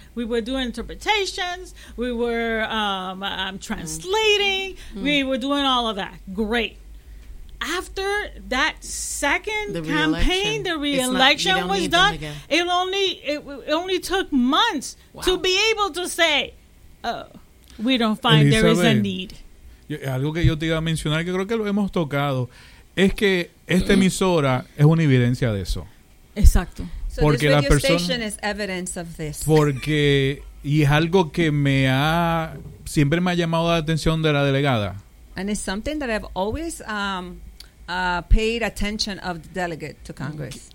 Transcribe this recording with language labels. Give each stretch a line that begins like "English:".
English: We were doing interpretations. We were translating. Mm-hmm. We were doing all of that. Great. After that second campaign, the re-election was done, it only took months to be able to say, we don't find Elizabeth, there is a need.
Spanish: Algo que yo te iba a mencionar, que creo que lo hemos tocado, es que esta emisora es una evidencia de eso. Exacto. Porque
English: so this radio station is evidence of this.
Spanish: Porque, y es algo que siempre me ha llamado la atención de la delegada.
English: And it's something that I've always paid attention of the delegate to Congress.